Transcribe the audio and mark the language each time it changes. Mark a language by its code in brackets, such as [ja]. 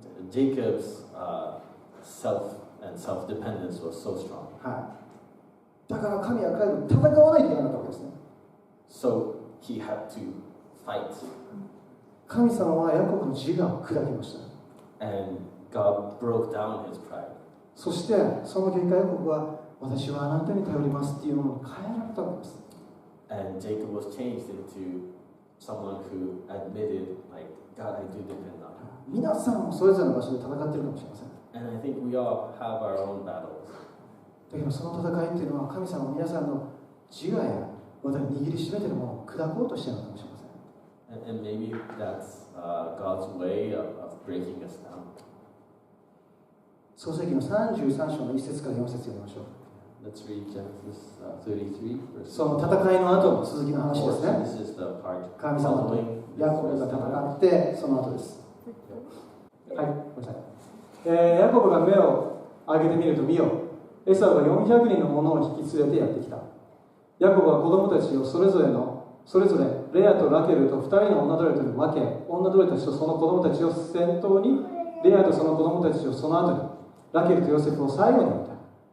[en] Jacob's self and self-dependence was so strong. [ja] はい。だから神は彼と戦わないといけなかったわけですね。 [en] So he had to fight. [ja] 神様はヤコブの自我を砕きました。 [en] And God broke down his pride. [ja] そしてその結果ヤコブは私はあなたに頼りますっていうものに変えられたわけです。 [en] And Jacob was changed into someone who admitted, like, God, I do depend on you. [ja] 皆さんもそれぞれの場所で戦っているかもしれません。 [en] And I think we all have our own battles. [ja] だけどその戦いっていうのは神様は皆さんの自我やまた握りしめているものを砕こうとしているのかもしれません。 [en] And maybe that's God's way of breaking us down. [ja] 創世記の33章の1節から4節読みましょう。 [en] Let's read Genesis 33, verse [ja] その戦いの後の続きの話ですね。 [en] This is the part [ja] 神様とヤコブが戦ってその後です。はい、ごめんなさい。ヤコブが目を上げてみると見よ、エサウが400人の者を引き連れてやってきた。ヤコブは子供たちをそれぞれレアとラケルと2人の女奴隷とに分け、女奴隷たちとその子供たちを先頭に、レアとその子供たちをその後に、ラケルとヨセフを最後に置いた。